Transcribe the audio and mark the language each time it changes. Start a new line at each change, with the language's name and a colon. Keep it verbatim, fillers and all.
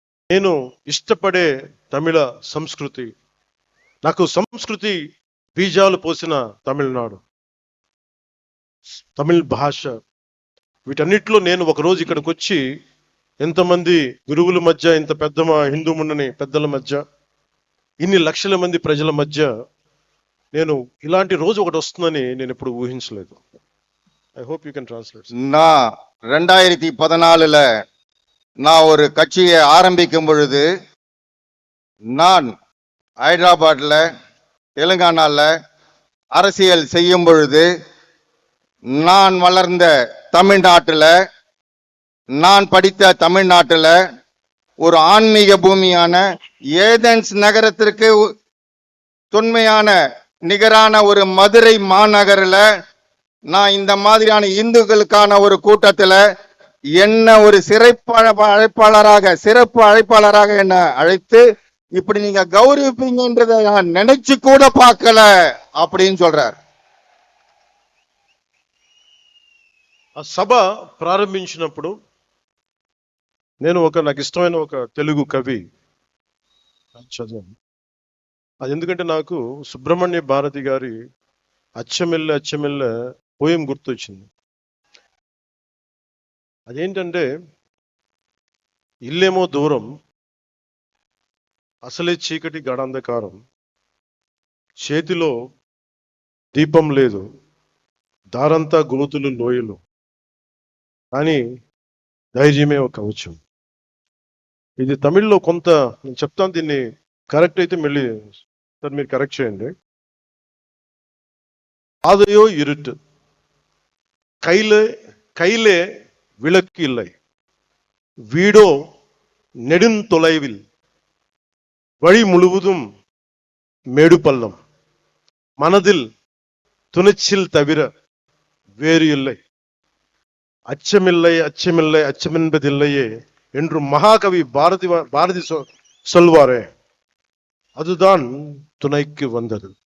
Telugu: నేను ఇష్టపడే తమిళ సంస్కృతి, నాకు సంస్కృతి బీజాలు పోసిన తమిళనాడు, తమిళ్ భాష, వీటన్నిటిలో నేను ఒకరోజు ఇక్కడికి వచ్చి ఎంతమంది గురువుల మధ్య, ఇంత పెద్ద మా హిందూ మున్నని పెద్దల మధ్య, ఇన్ని లక్షల మంది ప్రజల మధ్య నేను ఇలాంటి రోజు ఒకటి వస్తుందని నేను ఎప్పుడు ఊహించలేదు.
English: I hope you can translate.
Tamil: நான் ரெண்டாயிரத்தி பதினாலுல நான் ஒரு கட்சியை ஆரம்பிக்கும் பொழுது நான் ஹைதராபாத்ல தெலுங்கானால அரசியல் செய்யும் பொழுது நான் வளர்ந்த தமிழ்நாட்டில், நான் படித்த தமிழ்நாட்டில் ஒரு ஆன்மீக பூமியான ஏதென்ஸ் நகரத்திற்கு உ- தொன்மையான நிகரான ஒரு மதுரை மாநகரில் நான் இந்த மாதிரியான இந்துக்களுக்கான ஒரு கூட்டத்தில் என்ன ஒரு சிறப்பு அழ- அழைப்பாளராக சிறப்பு அழைப்பாளராக என்ன அழைத்து இப்படி நீங்க கௌரவிப்பீங்கன்றதை நான் நினைச்சு கூட பார்க்கல அப்படின்னு சொல்றார்.
Telugu: ఆ సభ ప్రారంభించినప్పుడు నేను ఒక నాకు ఇష్టమైన ఒక తెలుగు కవి చదివాను. అది ఎందుకంటే నాకు సుబ్రహ్మణ్య భారతి గారి అచ్చమెల్ల అచ్చమెల్ల పోయం గుర్తొచ్చింది. అదేంటంటే, ఇల్లేమో దూరం, అసలే చీకటి గాఢాంధకారం, చేతిలో దీపం లేదు, దారంతా గోతులు లోయలు, కానీ ధైర్యమే ఒక కవచం. ఇది తమిళ్లో కొంత నేను చెప్తాను, దీన్ని కరెక్ట్ అయితే మళ్ళీ సార్ మీరు కరెక్ట్ చేయండి.
Tamil: ఆదయో ఇరుట్ కైలే కైలే విళక్కు ఇల్లై வீடோ நெடுந்தொலைவில், வழி முழுவதும் மேடு பள்ளம், மனதில் துணிச்சில் தவிர வேறு இல்லை, அச்சமில்லை அச்சமில்லை அச்சமென்பதில்லையே என்று மகாகவி பாரதி வ- பாரதி சொ- சொல்வாரே, அதுதான் துணைக்கு வந்தது.